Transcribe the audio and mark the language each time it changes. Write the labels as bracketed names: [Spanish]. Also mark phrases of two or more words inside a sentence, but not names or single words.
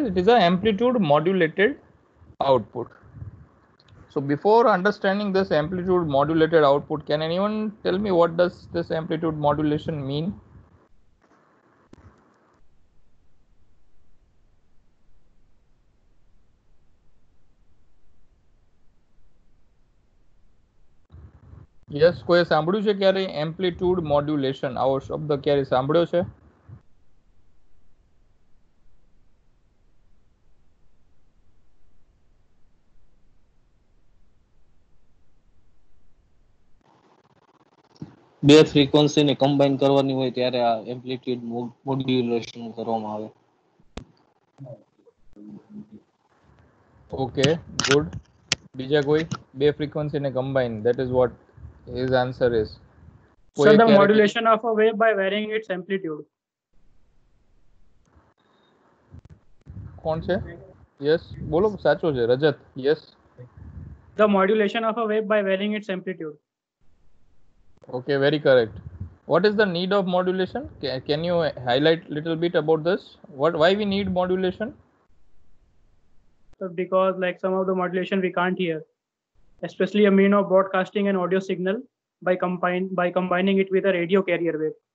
[English] It is an amplitude modulated output. So before understanding this amplitude modulated output, can anyone tell me what does this amplitude modulation mean? Yes, [Gujarati] કોઈ સાંભળ્યું છે ક્યારે [English] amplitude modulation? [Gujarati] આવો શબ્દ ક્યારે સાંભળ્યો છે? બે ફ્રીક્વન્સી ને કમ્બાઈન કરવાની હોય ત્યારે આ [English] amplitude modulation [Gujarati] કરવામાં આવે. [English] Okay, good. [Gujarati] બીજા કોઈ બે [English] frequency ને combine, that is what his answer is. So the modulation of a wave by varying its amplitude. [Gujarati] કોણ છે? Yes, બોલો સાચો છે રજત. [English] Yes. The modulation of a wave by varying its amplitude. Okay, very correct. What is the need of modulation? Can you highlight little bit about this? Why we need modulation? So because like some of the modulation we can't hear, especially a mean of broadcasting an audio signal by combining it with a radio carrier wave.